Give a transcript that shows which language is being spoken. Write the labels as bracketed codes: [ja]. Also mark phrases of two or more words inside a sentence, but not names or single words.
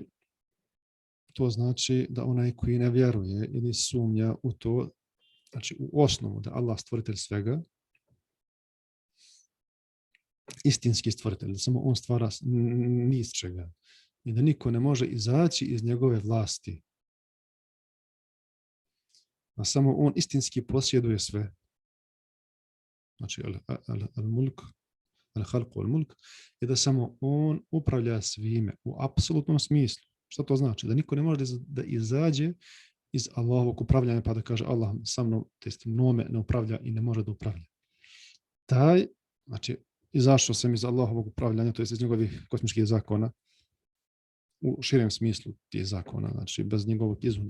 [bs] To znači da onaj koji ne vjeruje ili sumnja u to, znači u osnovu da Allah stvoritelj svega istinski stvoritelj, da samo on stvara ni iz čega i da niko ne može izaći iz njegove vlasti. A samo on istinski posjeduje sve. Znači, [ar] الملك، الخلق والملك, [bs] je da samo on upravlja svime u apsolutnom smislu. Šta to znači? Da niko ne može da izađe iz Allahovog upravljanja pa da kaže Allah sa mnom, mnome ne upravlja i ne može da upravlja. Taj, znači, izašao sam iz Allahovog upravljanja, to jest iz njegovih kosmičkih zakona, u širem smislu tih zakona, znači bez njegovog izuna.